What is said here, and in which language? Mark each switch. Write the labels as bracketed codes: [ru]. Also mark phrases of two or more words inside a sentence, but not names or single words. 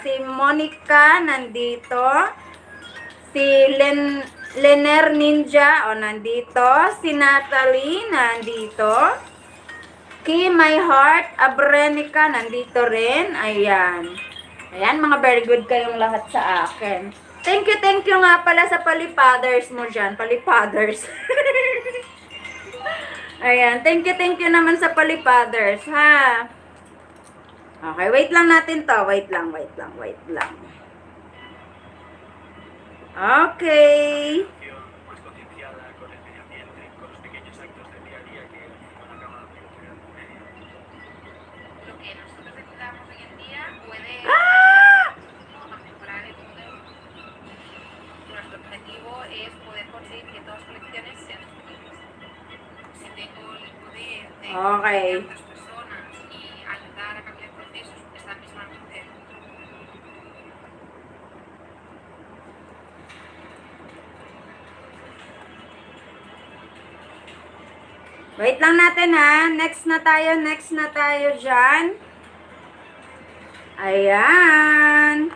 [tl] Si Monica, nandito. Si Lener Ninja, nandito. Si Natalie, nandito. Key My Heart, Abrenica, nandito rin. Ayan. Ayan, mga very good kayong lahat sa akin. Thank you nga pala sa Palipaders mo dyan. Palipaders. Ayan, thank you naman sa Palipaders, ha? Okay, wait lang natin to. Wait lang. Okay. [es] Más concienciada con el medio ambiente, con los pequeños actos del día a día que van a acabar evolucionando. Lo que nosotros necesitamos hoy en día puede mejorar el mundo. Nuestro objetivo es poder conseguir que todas las colecciones sean sostenibles. Si tengo el poder de Okay. a otras personas y ayudar a cambiar procesos, esa misma mente. [tl] Wait lang natin, ha? Next na tayo dyan. Ayan.